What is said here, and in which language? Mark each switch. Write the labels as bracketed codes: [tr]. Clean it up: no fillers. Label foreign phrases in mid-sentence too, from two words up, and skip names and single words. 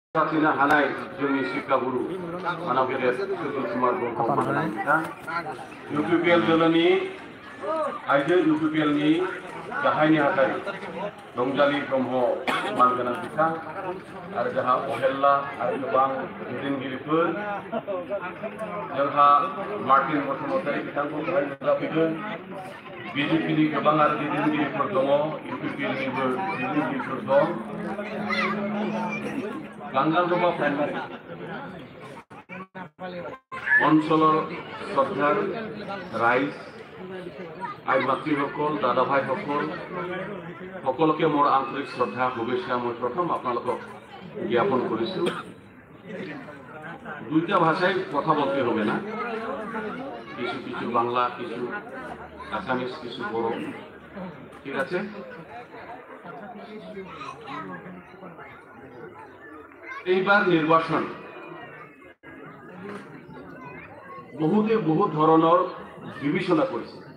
[brx] Satina Hanai जोंनि शिक्षागुरु मानगेदेर सुजित कुमार ब्रह्म UPPL दोलोनि आइजो UPPLनि गाहाय नेहाथारि रंजाली ब्रह्म मानगोनां बिथां आरो जोंहा अहेल्ला आरो गोबां दैदेनगिरिफोर जोंहा मार्टिन बसुमतारी बिथांखौ गाहाय नुजाफैगोन BJPनि गोबां आरो दैदेनगिरिफोर दङ UPPLनिबो दैदेनगिरिफोर दं [as] बांगालदोबा प्राइमारि অঞ্চলৰ শ্ৰদ্ধাৰ ৰাইজ আই মাতৃসকল দাদা ভাইসকল সকলোকে মোৰ আন্তৰিক শ্ৰদ্ধা শুভেচ্ছা মই প্ৰথম আপোনালোকক জ্ঞাপন কৰিছোঁ [bn] দুইটা ভাষায় কথা বলতে হবে না কিছু কিছু বাংলা কিছু আসামিজ কিছু বড় ঠিক আছে এইবার নির্বাচন বহুতে বহু ধরনের বিবেচনা করেছে